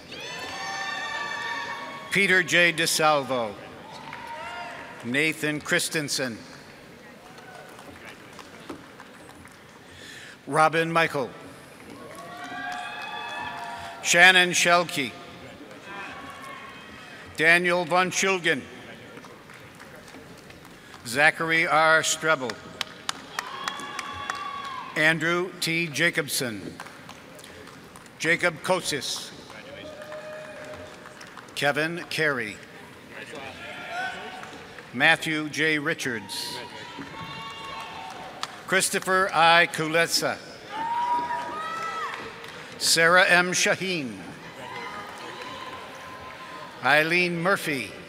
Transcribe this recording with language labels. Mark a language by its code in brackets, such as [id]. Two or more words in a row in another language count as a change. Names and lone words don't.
[en] Peter J. DeSalvo. Nathan Christensen. Robin Michael. Shannon Shelkey. Daniel Von Schulgen. Zachary R. Strebel. Andrew T. Jacobson. Jacob Kosis. Kevin Carey. Matthew J. Richards. Christopher I. Kuletsa. Sarah M. Shaheen. Eileen Murphy.